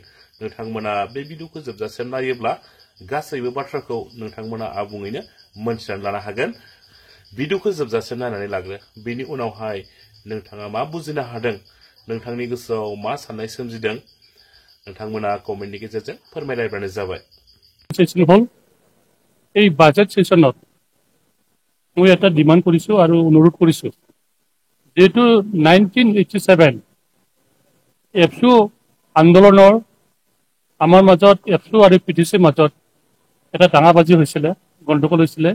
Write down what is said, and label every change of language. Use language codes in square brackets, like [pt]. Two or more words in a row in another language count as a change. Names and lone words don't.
[brx] नोंथांमोना बे भिडिअखौ जोबजासिम नायोब्ला गासैबो बाथ्राखौ नोंथांमोना आबुङैनो मोनथिनानै लानो हागोन। भिडिअखौ जोबजासिम नायनानै लाग्रो, बेनि उनावहाय नोंथाङा मा बुजिनो हादों, नोंथांनि गोसोआव मा साननाय सोमजिदों, नोंथांमोना कमेन्टनि गेजेरजों फोरमायलायबानो जाबाय। [as] সেশন হল এই [en] budget sessionত [as] মই এটা ডিমান্ড কৰিছো আৰু অনুৰোধ কৰিছো, যেহেতু 1987 এফচু আন্দোলনৰ আমাৰ মাজত এফচু আৰু পিটিচিৰ মাজত এটা দাঙাবাজি হৈছিলে, গণ্ডগোল হৈছিলে।